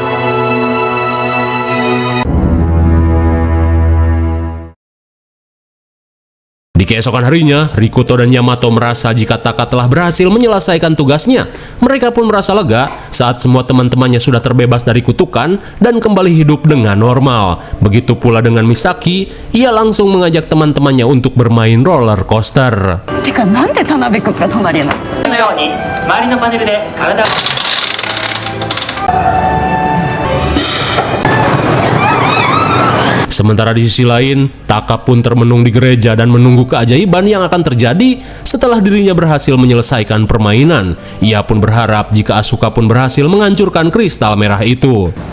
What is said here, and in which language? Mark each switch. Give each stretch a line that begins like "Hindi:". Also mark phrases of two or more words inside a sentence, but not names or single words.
Indonesian: Di keesokan harinya, Rikuto dan Yamato merasa jika Taka telah berhasil menyelesaikan tugasnya. Mereka pun merasa lega saat semua teman-temannya sudah terbebas dari kutukan dan kembali hidup dengan normal. Begitu pula dengan Misaki, ia langsung mengajak teman-temannya untuk bermain
English: roller coaster.
Japanese: てかなんで田辺君が隣なの？このように周りのパネルで体を
Indonesian: Sementara di sisi lain, Taka pun termenung di gereja dan menunggu keajaiban yang akan terjadi setelah dirinya berhasil menyelesaikan permainan. Ia pun berharap jika Asuka pun berhasil menghancurkan kristal merah itu.